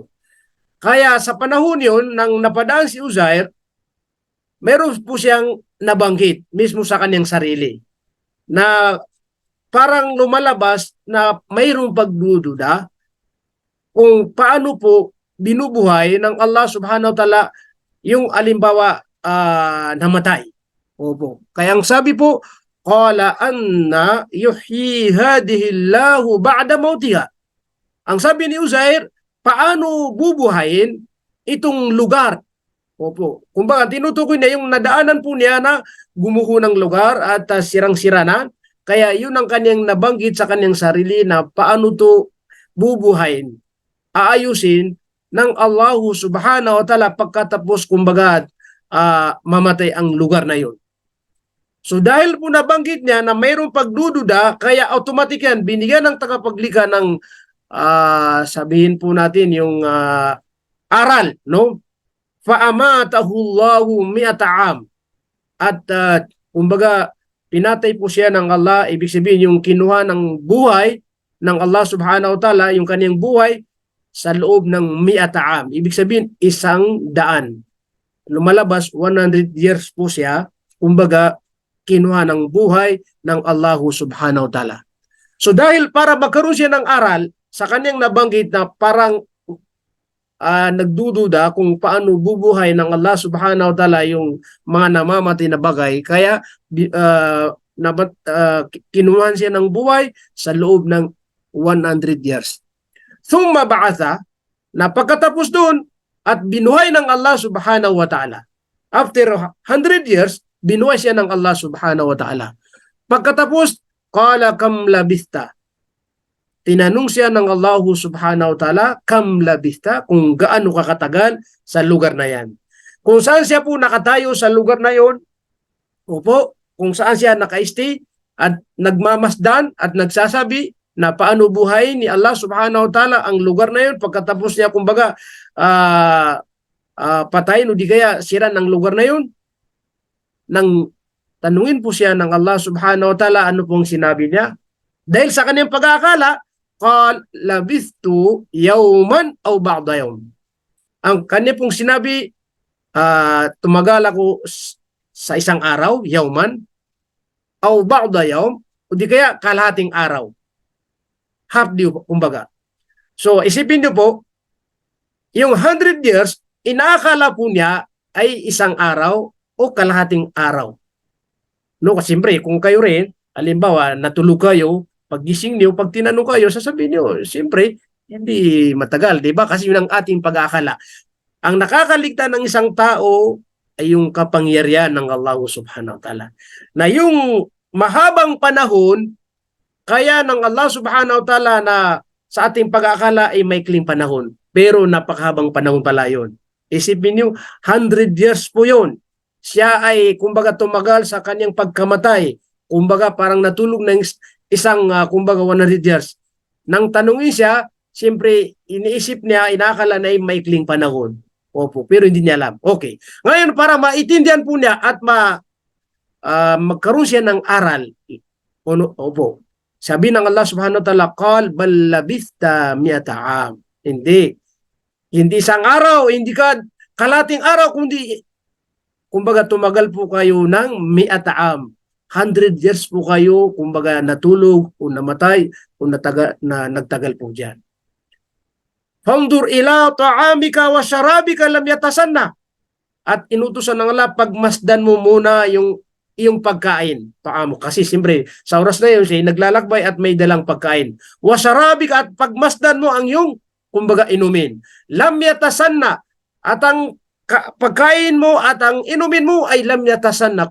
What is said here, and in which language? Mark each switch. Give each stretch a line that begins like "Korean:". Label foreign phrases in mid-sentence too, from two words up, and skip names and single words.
Filipino: Kaya sa panahon yun, nang napadaan si Uzair, meron po siyang nabanggit mismo sa kanyang sarili na parang lumalabas na mayroong pagdududa kung paano po binubuhay ng
Arabic: الله سبحانه وتعالى
Filipino: yung alimbawa namatay. Opo. Kaya ang sabi po,
Arabic: قال أنى يحيي هذه الله بعد موتها.
Filipino: Ang sabi ni Uzair, paano bubuhayin itong lugar? Opo. Kumbaga tinutukoy na yung nadaanan po niya na gumuho ng lugar at sirang-sira na. Kaya yun ang kanyang nabanggit sa kanyang sarili na paano to bubuhayin, aayusin ng
Arabic: الله سبحانه وتعالى
Filipino: pagkatapos kumbaga mamatay ang lugar na yun. So dahil po nabanggit niya na mayroong pagdududa, kaya automatic yan, binigyan ng tagapaglikha ng sabihin po natin yung aral, no?
Arabic: فأماته الله مائة عام.
Filipino: At kumbaga pinatay po siya ng Allah. Ibig sabihin yung kinuha ng buhay ng
Arabic: الله سبحانه وتعالى,
Filipino: yung kanyang buhay sa loob ng mi'ata'am. Ibig sabihin 100. Lumalabas 100 years po siya, kumbaga kinuha ng buhay ng
Arabic: الله سبحانه وتعالى.
Filipino: So dahil para magkaroon siya ng aral sa kanyang nabanggit na parang nagdududa kung paano bubuhay ng
Arabic: الله سبحانه وتعالى
Filipino: yung mga namamatay na bagay, kaya kinuha siya ng buhay sa loob ng 100 years.
Arabic: ثم بعثه,
Filipino: na pagkatapos doon at binuhay ng
Arabic: الله سبحانه وتعالى.
Filipino: After 100 years, binuhay siya ng
Arabic: الله سبحانه وتعالى.
Filipino: Pagkatapos,
Arabic: قال كم لبثت.
Filipino: Tinanong siya ng
Arabic: الله سبحانه وتعالى, كم لبثت,
Filipino: kung gaano kakatagal sa lugar na yan. Kung saan siya po nakatayo sa lugar na yon, opo, kung saan siya naka-stay at nagmamasdan at nagsasabi na paano buhay ni
Arabic: الله سبحانه وتعالى
Filipino: ang lugar na yon pagkatapos niya kumbaga patayin o di kaya sira ng lugar na yun. Nang tanungin po siya ng
Arabic: الله سبحانه وتعالى,
Filipino: ano pong sinabi niya? Dahil sa kanyang pag-aakala,
Arabic: قال لبثت يوما أو بعض يوم.
Filipino: Ang kanya pong sinabi, tumagal ako sa isang araw,
Arabic: يوما أو بعض يوم,
Filipino: o di kaya kalahating araw.
English: Half day,
Filipino: kumbaga. So, isipin niyo po, yung 100 years, inaakala po niya ay isang araw o kalahating araw. No, kasi siyempre, kung kayo rin, halimbawa, natulog kayo, paggising niyo, pag tinanong kayo, sasabihin niyo, siyempre, hindi matagal, di ba? Kasi yun ang ating pag-aakala. Ang nakakaligtan ng isang tao ay yung kapangyarihan ng
Arabic: الله سبحانه وتعالى.
Filipino: Na yung mahabang panahon, kaya ng
Arabic: الله سبحانه وتعالى
Filipino: na sa ating pag-aakala ay maikling panahon. Pero napakahabang panahon pala yun. Isipin niyo, 100 years po yun. Siya ay kumbaga tumagal sa kanyang pagkamatay. Kumbaga parang natulog ng isang kumbaga 100 years. Nang tanungin siya, siyempre iniisip niya, inakala na ay maikling panahon. Opo, pero hindi niya alam. Okay. Ngayon para maintindihan po niya at magkaroon siya ng aral. Opo. Sabi ng
Arabic: الله سبحانه وتعالى, قال بل لبثت مائة عام.
Filipino: Hindi. Hindi isang araw, hindi ka kalating araw, kundi kumbaga tumagal po kayo ng
Arabic: مائة عام.
Filipino: 100 years po kayo, kumbaga natulog o namatay o nagtagal po diyan.
Arabic: فانظر إلى طعامك وشرابك لم يتسنه.
Filipino: At inutusan ng Allah, pagmasdan mo muna yung iyong pagkain. Paamo. Kasi siyempre, sa oras na yun, siya naglalakbay at may dalang pagkain.
Arabic: وشرابك,
Filipino: at pagmasdan mo ang iyong, kumbaga, inumin.
Arabic: لم يتسنه.
Filipino: At ang pagkain mo at ang inumin mo ay
Arabic: لم يتسنه.